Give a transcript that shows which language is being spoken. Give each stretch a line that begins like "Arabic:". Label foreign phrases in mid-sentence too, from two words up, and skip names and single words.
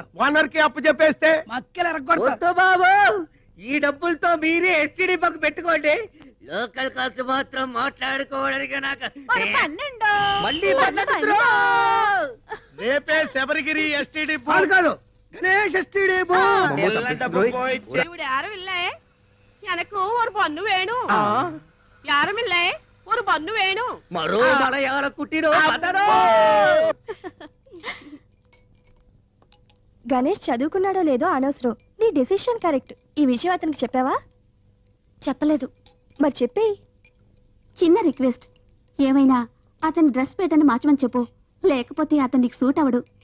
Telugu: ఓనర్ కి అప్పు చెప్పేస్తే మక్కలు ఎరగొడతారు. బాబు ఈ డబ్బులతో మీరే ఎస్టీడీ బక్ పెట్టుకోండి. లోకల్ కాల్స్ మాత్రం మాట్లాడుకోవడానికి నాకు మళ్ళీ రేపే శబరిగిరి ఎస్టీడీ కాదు గణేష్ ఎస్టీడీ
Tamil: இவரு யாரும் இல்ல எனக்கு ஒரு பொண்ணு வேணும். யாரும் இல்ல ஒரு பொண்ணு வேணும்.
Telugu: మరో మలయాళ కుట్టిరో గణేష్ చదువుకున్నాడో లేదో అనవసరం, నీ డెసిషన్ కరెక్ట్. ఈ విషయం అతనికి చెప్పావా? చెప్పలేదు. మరి చెప్పేయి. చిన్న రిక్వెస్ట్, ఏమైనా అతని డ్రెస్ పేటర్ని మార్చమని చెప్పు, లేకపోతే అతనికి సూట్ అవడు.